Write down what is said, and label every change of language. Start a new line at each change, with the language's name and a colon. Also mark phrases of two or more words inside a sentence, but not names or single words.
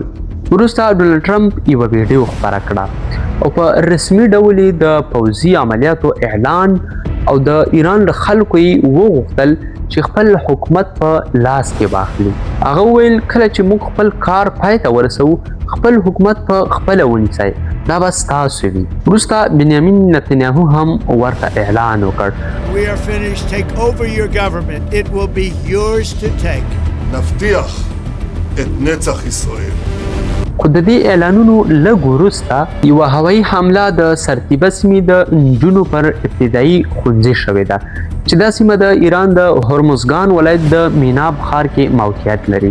Pashto: وروسته ډونالډ ټرمپ یوه ویډیو خپره کړه او په رسمي ډول د پوځي عملیاتو اعلان او د ایران له خلکو یې وغوښتل چې خپل حکومت په لاس کې واخلي. هغه ویل کله چې موږ خپل کار پای ته ورسوو خپل حکومت په خپله ونیسئ، دا به ستاسو وي. وروسته بنیامین نتنیاهو هم ورته اعلان وکړ:
English: We are finished. Take over your government. It will be yours to take.
Hebrew: נבטיח את נצח ישראל.
Pashto: خو د دې اعلانونو لږ وروسته یوه هوایي حمله د سرتیبه سیمې د نجونو پر ابتدایي ښوونځي شوې ده چې دا سیمه د ایران د هرمزګان ولایت د میناب ښار کې موقعیت لري.